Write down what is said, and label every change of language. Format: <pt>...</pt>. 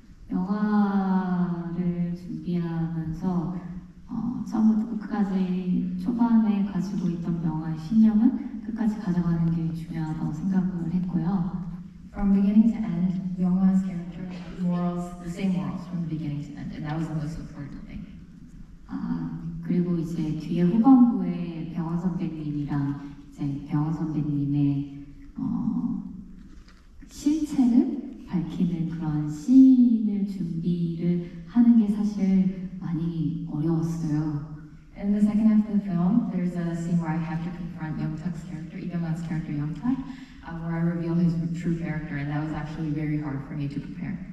<ko>영화를 준비하면서 처음부터 끝까지 초반에 가지고 있던 영화의 신념은 끝까지 가져가는 게 중요하다고 생각을 했고요.</ko> <en>From beginning to end, Byung-hun's character had morals, the same morals from the beginning to end, and that was the most important thing.</en> <ko>그리고 이제 뒤에 후반부에 병원 선배님이랑 이제 병원 선배님의 실체를 밝히는 그런 씬을 준비를 하는 게 사실 많이 어려웠어요.</ko> <en>In the second half of the film, there's a scene where I have to confront Young-tak's character, Byung-hun's character Young-tak, where I reveal his true character, and that was actually very hard for me to prepare.</en>